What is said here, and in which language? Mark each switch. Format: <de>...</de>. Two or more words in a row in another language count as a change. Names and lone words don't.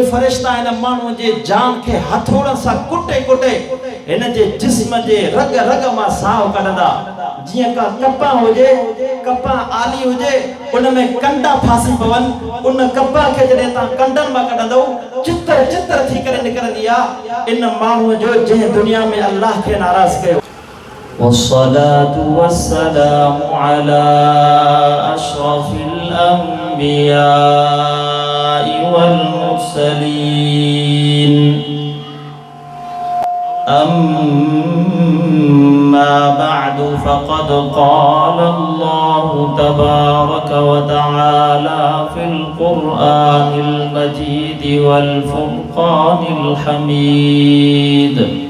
<sd>फ़रिश्ता इन माण्हू जे जान के हथोड़न सां कुटे कुटे इन जे जिस्म जे रग रग मां साहु कढंदा जीअं का कपा हुजे कपा आली हुजे उन में कंडा फासी पवन उन कपा के जॾहिं तव्हां कंडनि मां कढंदो चित्र चित्र थी करे निकिरंदी आहे इन माण्हू जो जंहिं दुनिया में अल्लाह खे नाराज़ कयो</sd> <ar>والصلاة والسلام على أشرف الأنبياء والمرسلين أما بعد فقد قال الله تبارك وتعالى في القرآن المجيد والفرقان الحميد</ar>